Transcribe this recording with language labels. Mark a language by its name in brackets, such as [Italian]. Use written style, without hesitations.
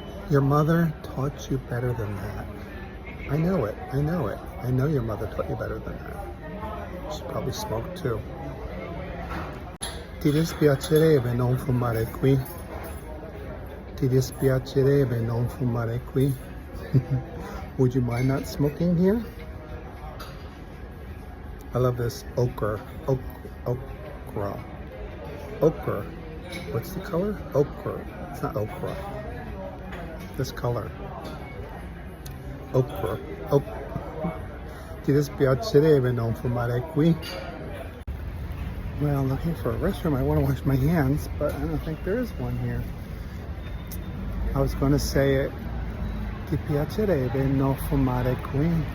[English] Your mother taught you better than that. I know it. I know it. I know your mother taught you better than that. She probably smoked too. [Italian] Ti dispiacerebbe non fumare qui? Ti dispiacerebbe non fumare qui? [English] Would you mind not smoking here? I love this ochre. Okra. Ochre. What's the color? Ochre. It's not okra. This color. Ochre. [Italian] Ti dispiacerebbe non fumare qui? [English] Well, looking for a restroom. I want to wash my hands, but I don't think there is one here. I was going to say it. [Italian] Ti piacerebbe non fumare qui?